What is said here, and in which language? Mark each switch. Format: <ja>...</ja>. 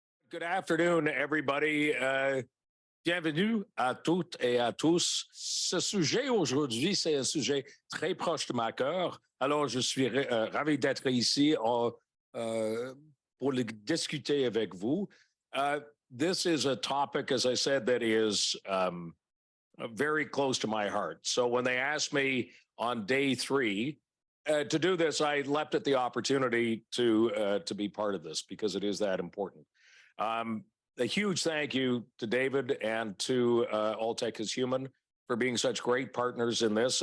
<en>Good afternoon, everybody.</en> <fr>Bienvenue à toutes et à tous. Ce sujet aujourd'hui, c'est un sujet très proche de ma cœur. Alors, je suis ravi d'être ici pour discuter avec vous.</fr> <en>This is a topic, as I said, that is very close to my heart. So when they asked me on day 3 to do this, I leapt at the opportunity to be part of this because it is that important. A huge thank you to David and to All Tech is Human for being such great partners in this.</en>